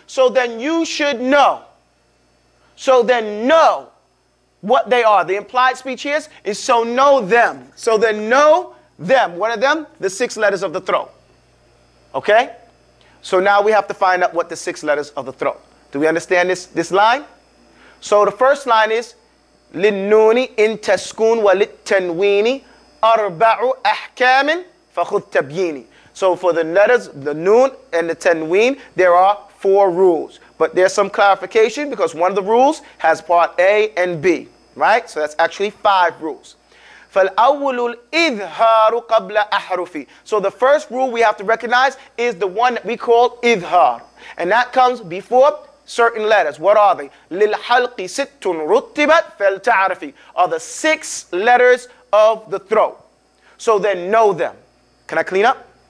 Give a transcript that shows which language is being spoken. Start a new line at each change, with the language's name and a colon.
English: So then you should know. So then know what they are. The implied speech here is so know them. So then know them. What are them? The 6 letters of the throat. Okay? So now we have to find out what the 6 letters of the throat. Do we understand this line? So the first line is
Arabic: للنون إن تسكن وللتنوين أربع أحكام فخذ تبييني.
English: So for the letters, the Nun and the Tanween, there are 4 rules. But there's some clarification because one of the rules has part A and B. Right? So that's actually 5 rules.
Arabic: فالأول الإظهار قبل أحرف.
English: So the first rule we have to recognize is the one that we call إظهار. And that comes before certain letters. What are they?
Arabic: للحلق ست رتبت فلتعرفي
English: are the 6 letters of the throat. So then know them. Can I clean up?